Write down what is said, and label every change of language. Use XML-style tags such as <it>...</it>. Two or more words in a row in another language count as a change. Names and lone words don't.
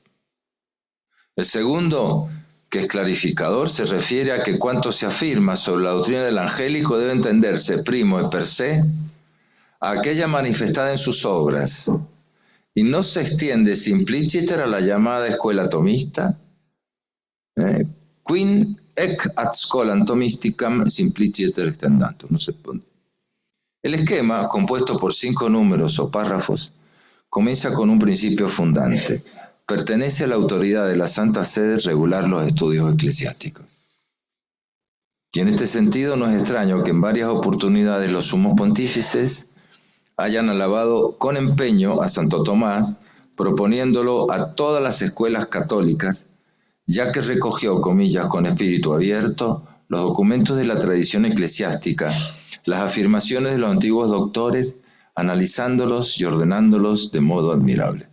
<es>El segundo, que es clarificador, se refiere a que cuanto se afirma sobre la doctrina del angélico debe entenderse primo y</es> <la>per se</la> <es>a aquella manifestada en sus obras, y no se extiende simpliciter a la llamada escuela tomista,</es> <la>quin ec ad scholam Thomisticam simplicius extendantur.</la> <es>No sé. El esquema, compuesto por 5 números o párrafos, comienza con un principio fundante. Pertenece a la autoridad de la Santa Sede regular los estudios eclesiásticos. Y en este sentido no es extraño que en varias oportunidades los sumos pontífices hayan alabado con empeño a Santo Tomás, proponiéndolo a todas las escuelas católicas, ya que recogió, comillas, con espíritu abierto, los documentos de la tradición eclesiástica, las afirmaciones de los antiguos doctores, analizándolos y ordenándolos de modo admirable.</es>